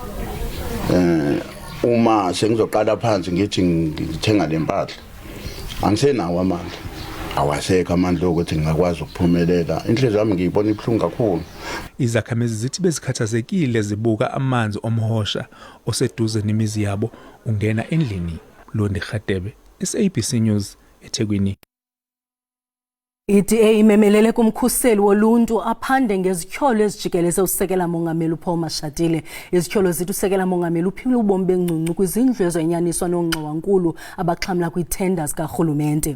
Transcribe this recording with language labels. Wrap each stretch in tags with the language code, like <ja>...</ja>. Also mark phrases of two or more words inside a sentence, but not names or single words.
<zu>Uma sengizoqala phansi ngithi ngithenga lempahla angisenawo amandla. Awasekho amandla ukuthi ngingakwazi ukuphumelela. Inhliziyo yami ngiyibona ibuhlungu kakhulu. Izakhamizi zithi bezikhathazekile zibuka amanzi omhosha oseduze nemizi yabo ungena endlini. Londi Khatebe, SABC News, eThekwini.</zu> <xh>I-DA imemelele kumkhuseli woluntu aphande ngezityholo ezijikeleze usekela mongameli uPaul Mashatile. Izityholo zithi usekela mongameli uphile ubomi bengcuncu kwizindlu ezenyaniswa noongxowankulu abaxhamla kwiitenders karhulumente.</xh>